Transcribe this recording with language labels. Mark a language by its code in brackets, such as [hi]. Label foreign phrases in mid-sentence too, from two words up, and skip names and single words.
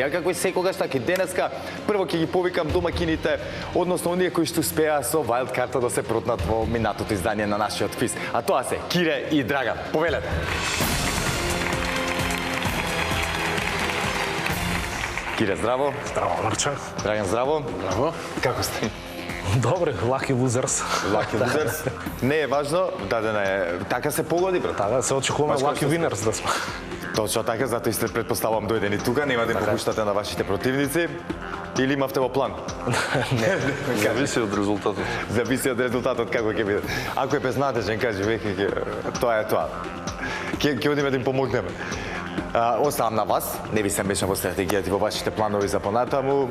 [mk] А како и секогаш, така и денеска, прво ќе ги повикам домакините, односно оние кои што успеа со Wild карта да се протнат во минатото издание на нашиот квиз. А тоа се Кире и Драган. Повелете! Кире, здраво. Здраво, Марче. Драган, здраво. Здраво. Како сте? Добре, [en] lucky losers. Lucky losers. [mk] Не е важно, дадена е. Така се погоди, брат. Така, се очекуваме [en] lucky winners [mk] да сме. Точно така, затоа и сте предпоставам дојдени тука, нема да им попуштате на вашите противници. Или имавте во план? Не, зависи од резултатот. Зависи од резултатот како ќе биде. Ако е безнадежен, кажи веќе тоа е тоа. Ќе одиме да им помогнеме. Оставам на вас, не ви се мешам во стратегијата и во вашите планови за понатаму.